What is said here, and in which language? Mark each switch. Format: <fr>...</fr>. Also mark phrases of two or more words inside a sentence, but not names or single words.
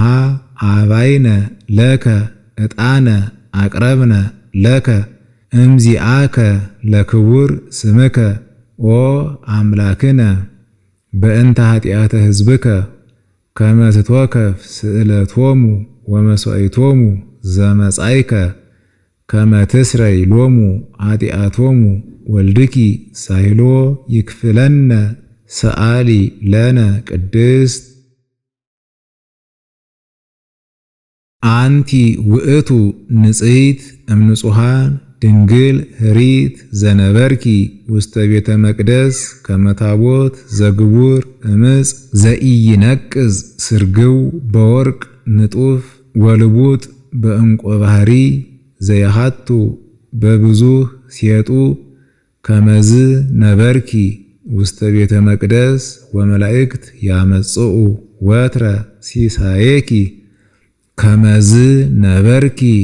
<gez>አባይነ ለከ ዕጣነ አቅረብነ ለከ እምዚአከ ለክቡር ስምከ ኦ አምላክነ በእንተ ኃጢአተ ሕዝብከ ከመ ትትወከፍ ስእለቶሙ ወመሥዋዕቶሙ ዘመጻእከ ከመ ትስረይ ሎሙ ኃጢአቶሙ ወልድኪ ሳሂሎ ይክፍለነ ሰዓሊ ለነ ቅድስት አንቲ ውእቱ ንጽሕት እምንጹሐን ድንግል ህሪት ዘነበርኪ ውስተ ቤተ መቅደስ ከመታቦት ዘግቡር እምፅ ዘኢይነቅዝ ስርግው በወርቅ ንጡፍ ወልቡጥ በእንቆ ባህሪ ዘየሃቱ በብዙህ ሴጡ ከመዝ ነበርኪ ውስተ ቤተ መቅደስ ወመላእክት ያመጽኡ ወትረ ሲሳየኪ ከመዝ ነበርኪ</gez>